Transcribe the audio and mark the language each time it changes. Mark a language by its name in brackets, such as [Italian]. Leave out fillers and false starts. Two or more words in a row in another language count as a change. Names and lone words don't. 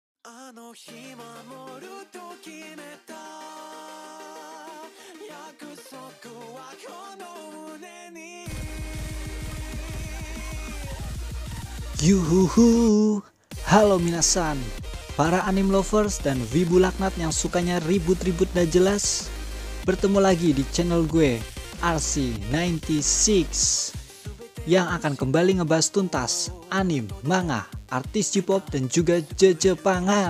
[Japanese] あの日守ると決めた約束はこの胸に [Indonesian] Yuhuhu, halo minasan, para [English] anime lovers [Indonesian] dan wibu laknat yang sukanya ribut-ribut dan jelas. Bertemu lagi di channel gue, RC96, yang akan kembali ngebahas tuntas anime, manga, artis J-pop dan juga Jepangan.